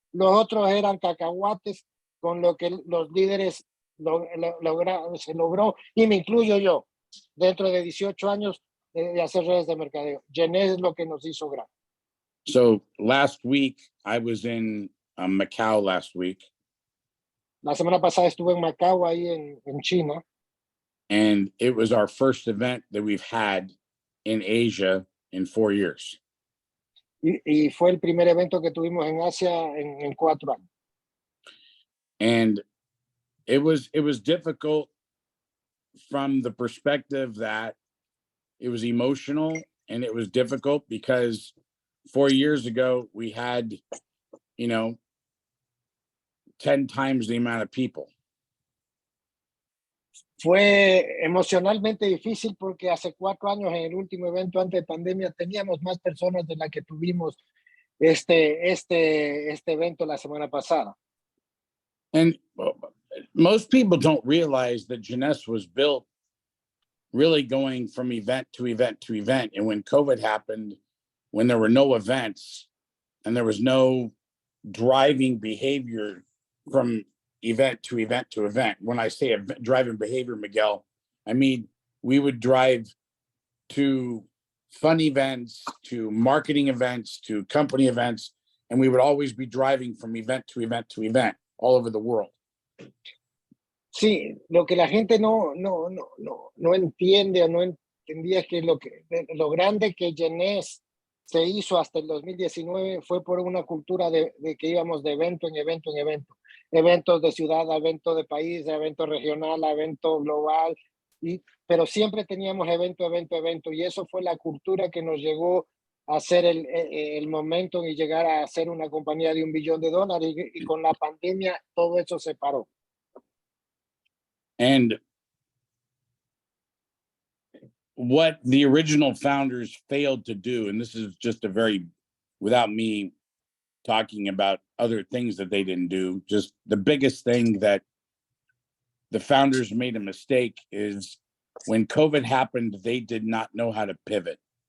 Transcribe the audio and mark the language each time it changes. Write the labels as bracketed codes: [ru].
[es] Los otros eran cacahuates con lo que los líderes se logró, y me incluyo yo, dentro de 18 años de hacer redes de mercadeo. Jeunesse es lo que nos hizo grande. [en] So last week, I was in Macau last week. [es] La semana pasada estuve en Macao, ahí en China. [en] And it was our first event that we've had in Asia in 4 years. [es] Y fue el primer evento que tuvimos en Asia en 4 años. [en] And it was difficult from the perspective that it was emotional, and it was difficult because 4 years ago we had, 10 times the amount of people. [es] Fue emocionalmente difícil porque hace 4 años, en el último evento antes de pandemia, teníamos más personas de las que tuvimos este evento la semana pasada. [en] And most people don't realize that Jeunesse was built really going from event to event to event. And when COVID happened, when there were no events and there was no driving behavior from event to event to event. When I say driving behavior, Miguel, I mean, we would drive to fun events, to marketing events, to company events, and we would always be driving from event to event to event all over the world. [es] Sí, lo que la gente no entiende o no entendía es que lo grande que Jeunesse se hizo hasta el 2019 fue por una cultura de que íbamos de evento en evento en evento. Eventos de ciudad, evento de país, evento regional, evento global, pero siempre teníamos evento, y eso fue la cultura que nos llegó a hacer el momento y llegar a ser una compañía de $1 billón, y con la pandemia todo eso se paró. [en] And what the original founders failed to do, and this is just without me talking about other things that they didn't do, just the biggest thing that the founders made a mistake is when COVID happened, they did not know how to pivot.